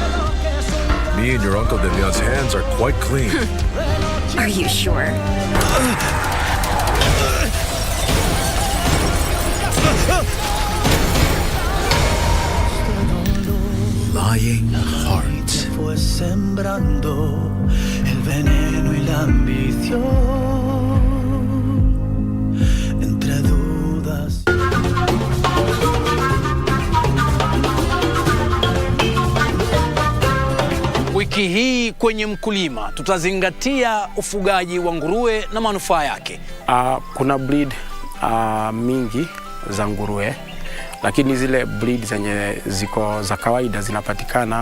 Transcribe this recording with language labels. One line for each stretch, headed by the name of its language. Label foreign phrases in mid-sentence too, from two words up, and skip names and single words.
English: Me and your Uncle Demian's hands are quite clean. Are you sure? Lying hearts.
Spanish: Fue sembrando el veneno y la ambición entre dudas.
Swahili: Wiki hii kwenye Mkulima tutazingatia ufugaji wa nguruwe na manufaa yake. Kuna breed mingi za nguruwe, lakini zile breed zenye ziko za kawaida zinapatikana.